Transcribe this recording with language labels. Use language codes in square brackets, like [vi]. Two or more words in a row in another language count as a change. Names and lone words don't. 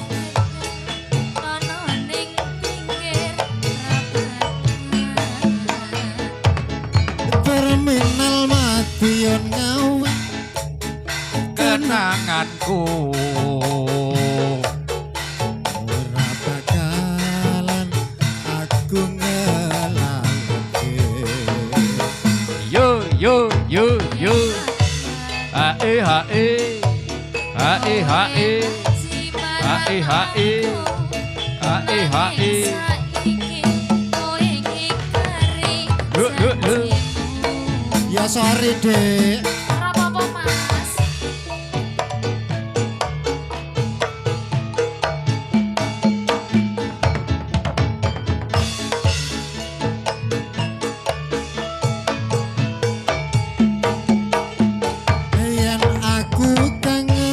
[jv] Terminal Madiun Ngawi Kenanganku ora bakalan aku ngelake. yo yo yo yo. Hae hae. Hae hae. Hae hae. Hae hae. Lu. Ya sorry Dek. Ora apa-apa, Mas. Yen aku kangen